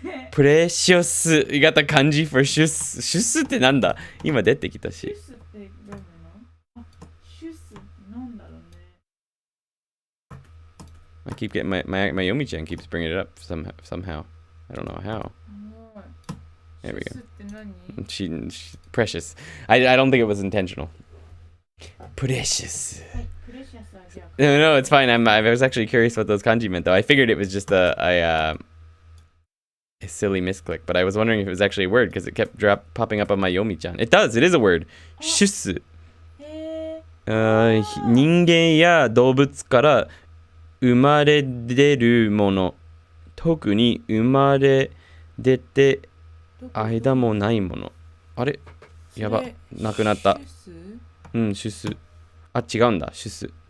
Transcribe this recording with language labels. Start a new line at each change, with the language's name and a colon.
Japanese: プレショス型漢字 for シュス。シュスってなんだ？今出てきたし。シュスって読むの？シュスってなんだろうね。
English: I keep getting my Yomi-chan keeps bringing it up somehow. I don't know how. There we go. She precious. I don't think it was intentional. Precious. No, it's fine. I was actually curious what those kanji meant though. I figured it was just a silly misclick, but I was wondering if it was actually a word because it kept popping up on my Yomi-chan. It does. It is a word. シュス。
Japanese: 人間や動物から生まれ出るもの。特に生まれ出て間もないもの。あれ？やば。なくなった。うん、シュス。あ、違うんだ。シュス。